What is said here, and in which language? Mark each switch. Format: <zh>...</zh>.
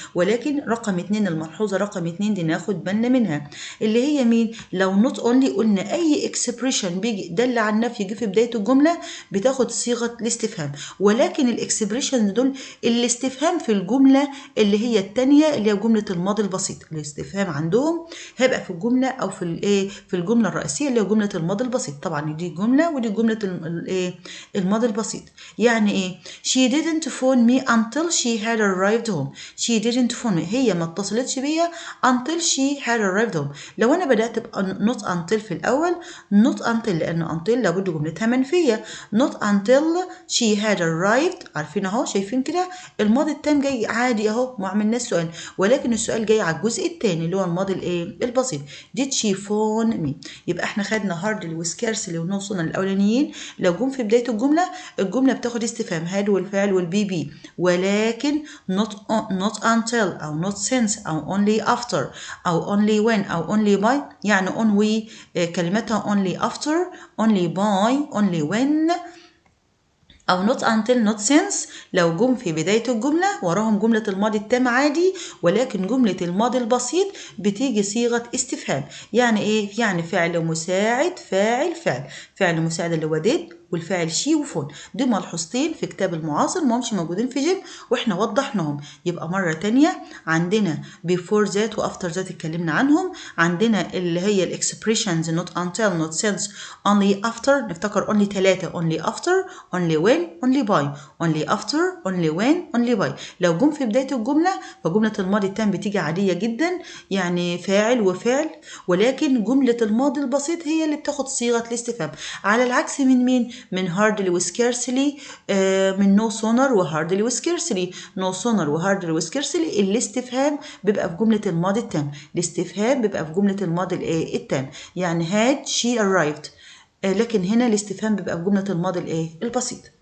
<ar>ولكن رقم 2 الملحوظه رقم 2 دي ناخد بالنا منها، اللي هي مين؟ لو نوت اونلي قلنا اي اكسبريشن بيجي دل على النفي يجي في بدايه الجمله بتاخد صيغه الاستفهام. ولكن الاكسبريشن دول الاستفهام في الجمله اللي هي الثانيه اللي هي جمله الماضي البسيط. الاستفهام عندهم هيبقى في الجمله او في الايه في الجمله الرئيسيه اللي هي جمله الماضي البسيط. طبعا دي جمله ودي جمله الايه الماضي البسيط. يعني ايه؟</ar> <en>she didn't phone me until she had arrived home. she didn't phone me</en> <ar>هي ما اتصلتش بيا</ar> <en>until she had arrived home.</en> <ar>لو انا بدات بنوت until في الاول الأول not until، لأن until لابد جملتها منفية.</ar> <en>not until she had arrived،</en> <ar>عارفين أهو شايفين كده الماضي التام جاي عادي أهو ما عملناش سؤال، ولكن السؤال جاي على الجزء الثاني اللي هو الماضي الإيه البسيط.</ar> <en>did she phone me؟</en> <ar>يبقى إحنا خدنا hardly وscarcely ونوصلنا الأولانيين لو جم في بداية الجملة بتاخد استفهام had والفعل والبي بي، ولكن not until أو not since أو only after أو only when أو only by، يعني on we كلمتها only after only by only when أو not until not since لو جم في بداية الجملة وراهم جملة الماضي التام عادي، ولكن جملة الماضي البسيط بتيجي صيغة استفهام. يعني إيه؟ يعني فعل مساعد فعل مساعد اللي هو did والفاعل شي وفون. دي ملحوظتين في كتاب المعاصر ما همش موجودين في جيم واحنا وضحناهم. يبقى مرة تانية عندنا before that و after that اتكلمنا عنهم، عندنا اللي هي الاكسبريشنز not until not since only after، نفتكر only 3 only after only when only by only after only when only by. لو جم في بداية الجملة فجملة الماضي التام بتيجي عادية جدا يعني فاعل وفعل، ولكن جملة الماضي البسيط هي اللي بتاخد صيغة الاستفهام، على العكس من مين؟ من hardly وscarcely، من no sooner وhardly وscarcely. no sooner وhardly وscarcely الاستفهام بيبقى في جملة الماضي التام، الاستفهام بيبقى في جملة الماضي التام، يعني</ar> <en>had she arrived،</en> <ar>لكن هنا الاستفهام بيبقى في جملة الماضي البسيط.</ar>